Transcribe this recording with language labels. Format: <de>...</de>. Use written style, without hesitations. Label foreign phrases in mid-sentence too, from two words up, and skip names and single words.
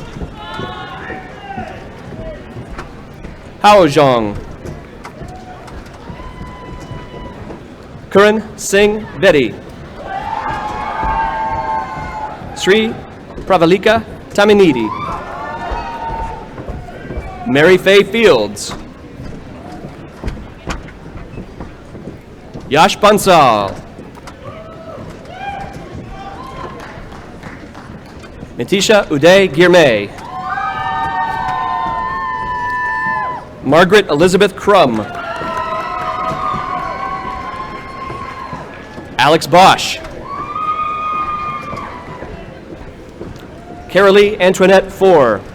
<en>Hao Zhong, Karan Singh Bedi, Sri Pravalika Taminidi, Mary Faye Fields, Yash Bansal, Nitisha Uday Girmay, Margaret Elizabeth Crum, Alex Bosch, Carolee Antoinette Four,</en>